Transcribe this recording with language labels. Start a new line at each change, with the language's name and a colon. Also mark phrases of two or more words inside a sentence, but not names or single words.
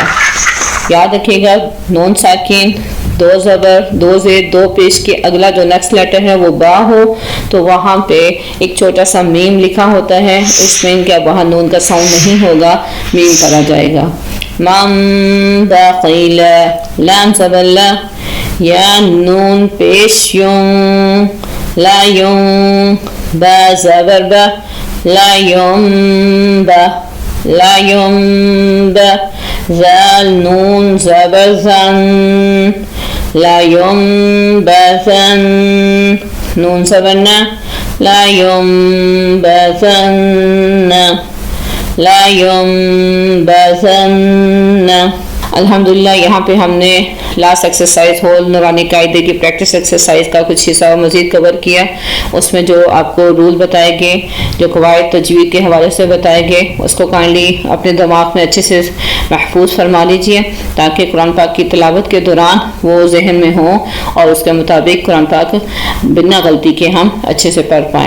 Urdu: یاد رکھیے گا، نون ساکن، 2 زبر، 2 زیر، 2 پیش کے اگلا جو
English: next letter
Urdu: ہے وہ با ہو تو وہاں پہ ایک چھوٹا سا میم لکھا ہوتا ہے، اس میم کے وہاں نون کا ساؤنڈ نہیں ہوگا، میم پڑھا جائے گا۔
Arabic: من بخیل،
Urdu: لام زبر لا، یا نون پیش یون، لا یون، با زبر با، لا یون با، لا یون با، ذال نون زبر زن،
Arabic: لا ينبذن،
Urdu: نون زبرنا،
Arabic: لا ينبذن، لا ينبذن۔
Urdu: الحمدللہ یہاں پہ ہم نے
English: last exercise whole
Urdu: نورانی قاعدے کی
English: practice exercise
Urdu: کا کچھ حصہ مزید کور کیا۔ اس میں جو آپ کو رول بتائے گئے، جو قواعد تجوید کے حوالے سے بتائے گئے، اس کو کائنڈلی اپنے دماغ میں اچھے سے محفوظ فرما لیجئے تاکہ قرآن پاک کی تلاوت کے دوران وہ ذہن میں ہوں اور اس کے مطابق قرآن پاک بنا غلطی کے ہم اچھے سے پڑھ پائیں۔